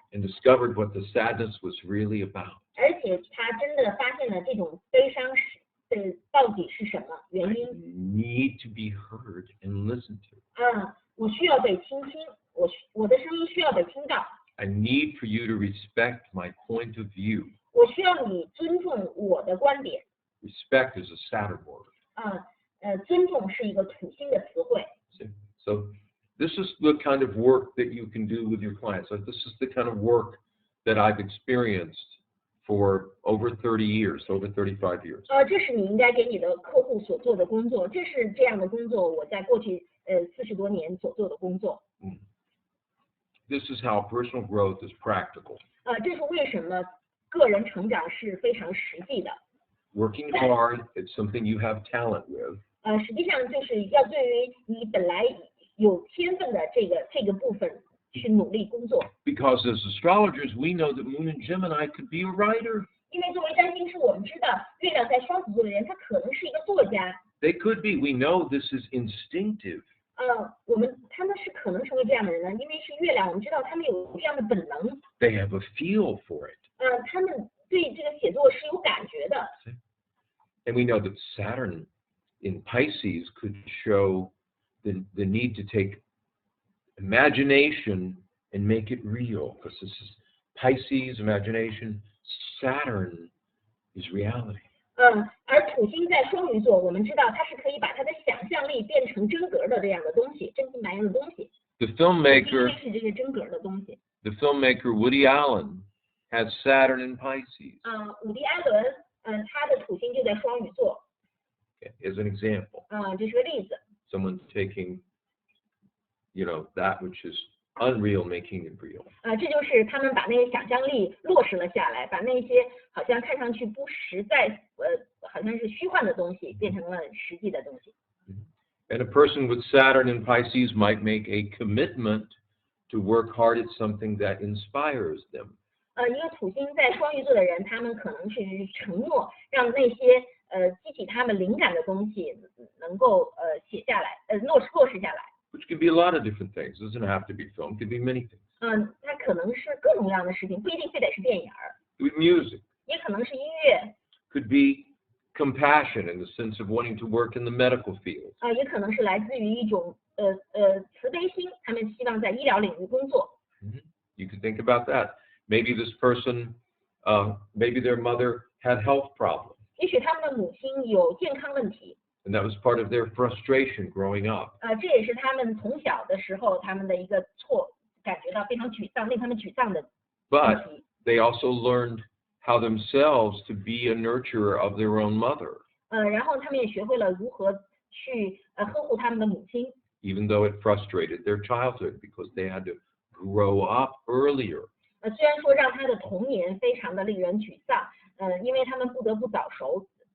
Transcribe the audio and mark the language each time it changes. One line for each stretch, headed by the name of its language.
English: And discovered what the sadness was really about.
Chinese: 而且他真的发现了这种悲伤到底是什么原因。
English: Need to be heard and listened to.
Chinese: 我需要被倾听，我的声音需要被听到。
English: I need for you to respect my point of view.
Chinese: 我需要你尊重我的观点。
English: Respect is a Saturn word.
Chinese: 尊重是一个土星的词汇。
English: So this is the kind of work that you can do with your clients. Like this is the kind of work that I've experienced for over 30 years, over 35 years.
Chinese: 这是你应该给你的客户所做的工作，这是这样的工作，我在过去40多年所做的工作。
English: This is how personal growth is practical.
Chinese: 这是为什么个人成长是非常实际的。
English: Working hard is something you have talent with.
Chinese: 实际上就是要对于你本来有天分的这个部分去努力工作。
English: Because as astrologers, we know that Moon in Gemini could be a writer.
Chinese: 因为作为占星师，我们知道月亮在双子座的人，他可能是一个作家。
English: They could be. We know this is instinctive.
Chinese: 他们是可能成为这样的人呢，因为是月亮，我们知道他们有这样的本能。
English: They have a feel for it.
Chinese: 他们对这个写作是有感觉的。
English: And we know that Saturn in Pisces could show the need to take imagination and make it real. Because this is Pisces, imagination. Saturn is reality.
Chinese: 而土星在双鱼座，我们知道它是可以把它的想象力变成真格的这样的东西，真金白银的东西。
English: The filmmaker
Chinese: 是这个真格的东西。
English: The filmmaker Woody Allen has Saturn in Pisces.
Chinese: 伍迪·艾伦，他的土星就在双鱼座。
English: Okay, as an example.
Chinese: 这是个例子。
English: Someone's taking, that which is unreal, making it real.
Chinese: 这就是他们把那些想象力落实了下来，把那些好像看上去不实在，好像是虚幻的东西，变成了实际的东西。
English: And a person with Saturn in Pisces might make a commitment to work hard at something that inspires them.
Chinese: 一个土星在双鱼座的人，他们可能是承诺让那些激起他们灵感的东西能够写下来，落实下来。
English: Which can be a lot of different things. It doesn't have to be film. It could be many things.
Chinese: 它可能是各种各样的事情，不一定非得是电影儿。
English: With music.
Chinese: 也可能是音乐。
English: Could be compassion in the sense of wanting to work in the medical field.
Chinese: 也可能是来自于一种慈悲心，他们希望在医疗领域工作。
English: You can think about that. Maybe this person, maybe their mother had health problems.
Chinese: 也许他们的母亲有健康问题。
English: And that was part of their frustration growing up.
Chinese: 这也是他们从小的时候他们的一个感觉到非常沮丧，令他们沮丧的问题。
English: But they also learned how themselves to be a nurturer of their own mother.
Chinese: 然后他们也学会了如何去呵护他们的母亲。
English: Even though it frustrated their childhood because they had to grow up earlier.
Chinese: 虽然说让他的童年非常的令人沮丧，因为他们不得不早熟。